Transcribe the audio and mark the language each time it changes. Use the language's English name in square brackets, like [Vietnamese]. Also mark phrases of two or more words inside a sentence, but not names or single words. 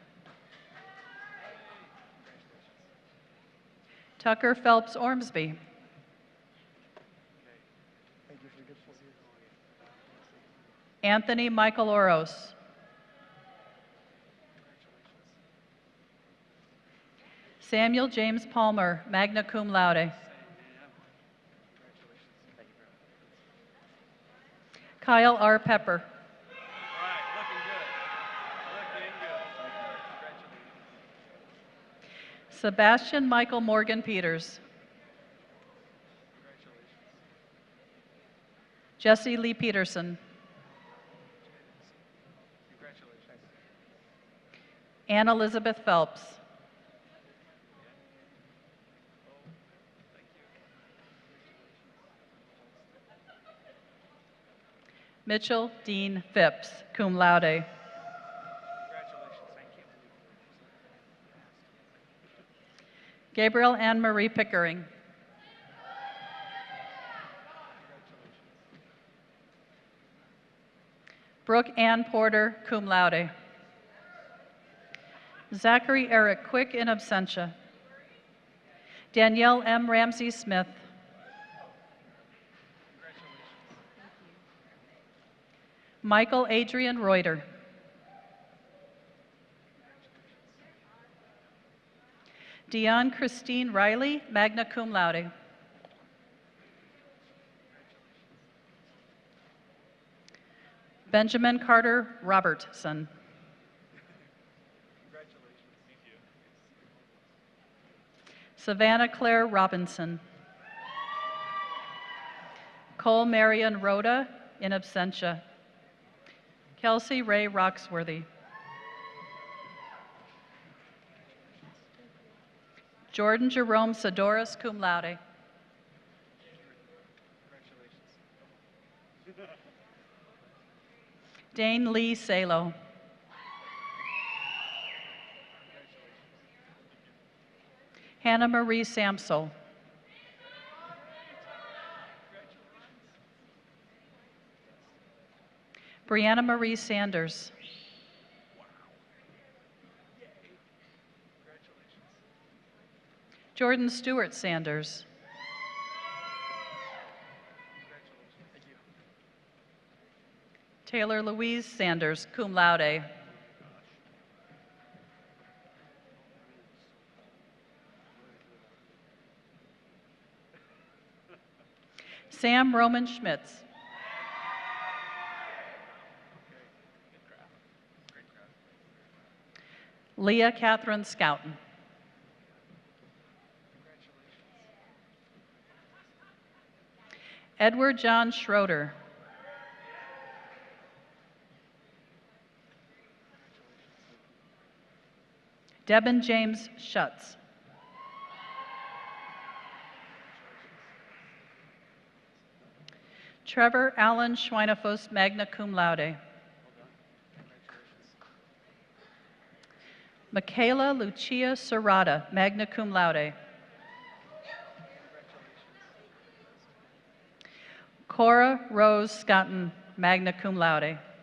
[English] Tucker Phelps Ormsby. Anthony Michael Oros. Samuel James Palmer, [Latin] magna cum laude. [English] Kyle R. Pepper. All right, looking good. Looking good. Congratulations. Sebastian Michael Morgan Peters. Jesse Lee Peterson. Congratulations. Ann Elizabeth Phelps. Mitchell Dean Phipps, [Latin] cum laude. [English] Congratulations. Thank you. Gabriel Ann Marie Pickering. Brooke Ann Porter, [Latin] cum laude. [English] Zachary Eric Quick [Latin] in absentia. [English] Danielle M. Ramsey Smith. Michael Adrian Reuter. Dion Christine Riley, [Latin] magna cum laude. [English] Benjamin Carter Robertson. Savannah Claire Robinson. Cole Marion Rhoda, [Latin] in absentia. [English] Kelsey Ray Roxworthy. Jordan Jerome Sidoris, [Latin] cum laude. [English] Dane Lee Salo. Hannah Marie Samsel. Brianna Marie Sanders. Jordan Stewart Sanders. Taylor Louise Sanders, [Latin] cum laude. [English] Sam Roman Schmitz. Leah Catherine Scouten. Edward John Schroeder. Debin James Schutz. Trevor Allen Schweinefus, [Latin] magna cum laude. [English] Michaela Lucia Serrata, [Latin] magna cum laude. [English] Cora Rose Scotton, [Latin] magna cum laude.